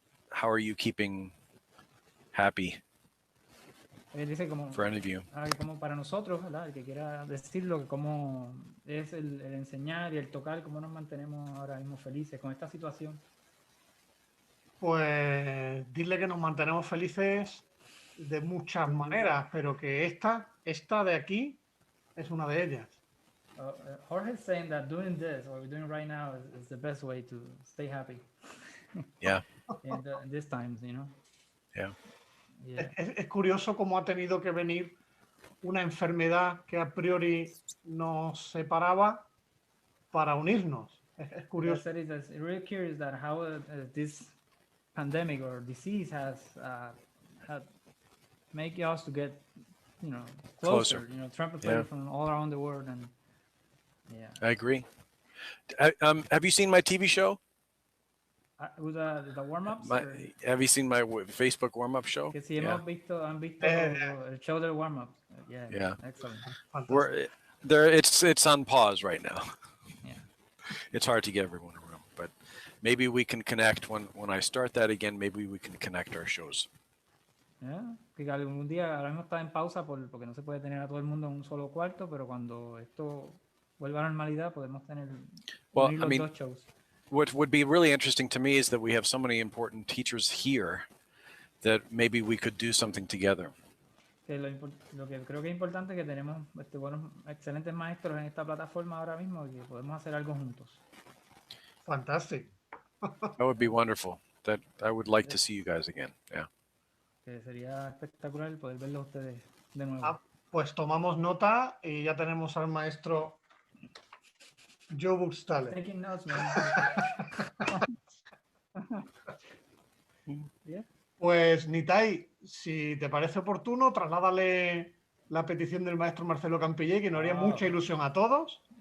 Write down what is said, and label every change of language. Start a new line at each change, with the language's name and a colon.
English: How are you keeping happy?
Spanish: Dice como,
English: for any of you.
Spanish: Como para nosotros, ¿verdad? El que quiera decirlo, que cómo es el enseñar y el tocar, cómo nos mantenemos ahora mismo felices con esta situación. Pues dile que nos mantenemos felices de muchas maneras, pero que esta de aquí es una de ellas.
English: Jorge is saying that doing this, what we're doing right now, is the best way to stay happy. Yeah. In these times, you know. Yeah. Yeah.
Spanish: Es curioso cómo ha tenido que venir una enfermedad que a priori nos separaba para unirnos. Es curioso.
English: It's really curious that how this pandemic or disease has had make us to get, you know, closer. You know, trumpet players from all around the world, and yeah. I agree. Have you seen my TV show? With the warm-ups? Have you seen my Facebook warm-up show?
Spanish: Que si han visto el show de warm-ups.
English: Yeah. Excellent. It's on pause right now. Yeah. It's hard to get everyone around, but maybe we can connect when I start that again. Maybe we can connect our shows. Yeah.
Spanish: Que algún día ahora mismo está en pausa porque no se puede tener a todo el mundo en un solo cuarto, pero cuando esto vuelva a la normalidad podemos tener unir los dos shows.
English: What would be really interesting to me is that we have so many important teachers here that maybe we could do something together.
Spanish: Lo que creo que es importante es que tenemos buenos, excelentes maestros en esta plataforma ahora mismo y que podemos hacer algo juntos.
English: Fantastic. That would be wonderful. That I would like to see you guys again. Yeah.
Spanish: Que sería espectacular poder verlos ustedes de nuevo. Pues tomamos nota y ya tenemos al maestro Joe Burgstaller.
English: Taking notes, man. Yeah.
Spanish: Pues, Nitai, si te parece oportuno, trasládale la petición del maestro Marcelo Campillé, que nos haría mucha ilusión a todos.